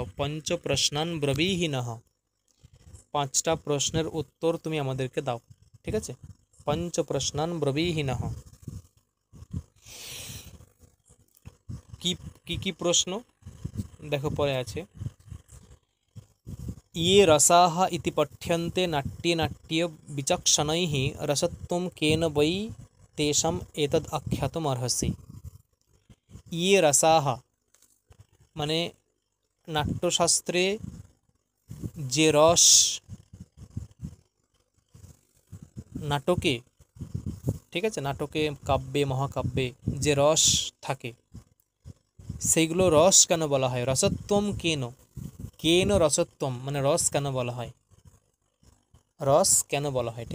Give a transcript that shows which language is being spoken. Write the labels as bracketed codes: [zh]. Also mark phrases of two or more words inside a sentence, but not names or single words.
[sa] পঞ্চ প্রশ্নান ব্রবীহি নহ, [bn] 5টা প্রশ্নের উত্তর তুমি আমাদেরকে দাও। ঠিক আছে, [sa] পঞ্চ প্রশ্নান ব্রবীহি নহ। [bn] কি প্রশ্ন দেখো পরে আছে, [sa] ये रसाः इति पठ्यन्ते नाट्ये नाट्ये विचक्षणैः रसत्वं केन वै तेषाम् एतद् आख्यातुम् अर्हसि। ये रसाः [bn] মানে নাট্যশাস্ত্রে যে রস, নাটকে, ঠিক আছে, নাটকে, কাব্যে, মহাকাব্যে যে রস থাকে, সেইগুলো রস কেন বলা হয়, রসত্বম কেন, কেন রসত্বম মানে রস কেন বলা হয়, রস কেন বলা হয়।